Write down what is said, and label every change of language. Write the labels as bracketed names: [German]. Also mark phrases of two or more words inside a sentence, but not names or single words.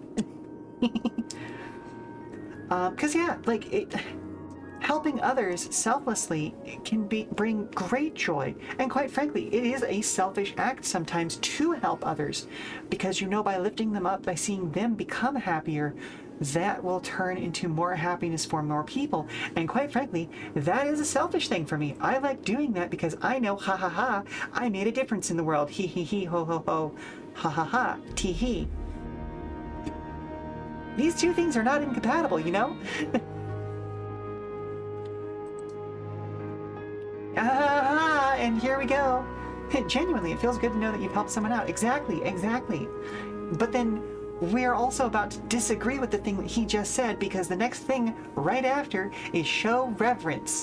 [English] Because yeah, like helping others selflessly can bring great joy, and quite frankly, it is a selfish act sometimes to help others, because you know by lifting them up, by seeing them become happier, that will turn into more happiness for more people. And quite frankly, that is a selfish thing for me. I like doing that because I know, ha ha ha, I made a difference in the world. He he, ho ho ho, ha ha ha, tee hee. These two things are not incompatible, you know? And here we go. Genuinely, it feels good to know that you've helped someone out. Exactly. But then we're also about to disagree with the thing that he just said, because the next thing right after is show reverence.